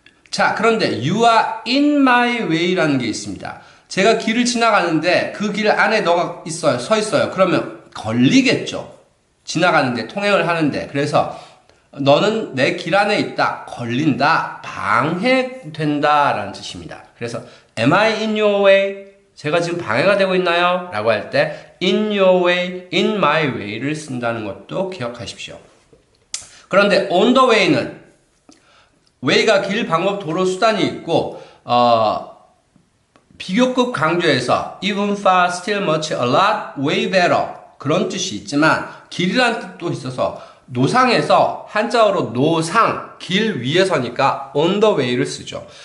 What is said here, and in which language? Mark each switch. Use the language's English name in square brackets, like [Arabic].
[Korean] 자, 그런데 [English] you are in my way [Korean] 라는 게 있습니다. 제가 길을 지나가는데 그 길 안에 너가 서 있어요. 그러면 걸리겠죠. 지나가는데, 통행을 하는데. 그래서 너는 내 길 안에 있다, 걸린다, 방해된다 라는 뜻입니다. 그래서 [English] am I in your way? [Korean] 제가 지금 방해가 되고 있나요? 라고 할 때 in your way, in my way를 쓴다는 것도 기억하십시오. 그런데 on the way는 way가 길, 방법, 도로, 수단이 있고 비교급 강조해서 even far, still much, a lot, way better 그런 뜻이 있지만 길이라는 뜻도 있어서 노상에서 한자어로 노상, 길 위에서니까 on the way를 쓰죠.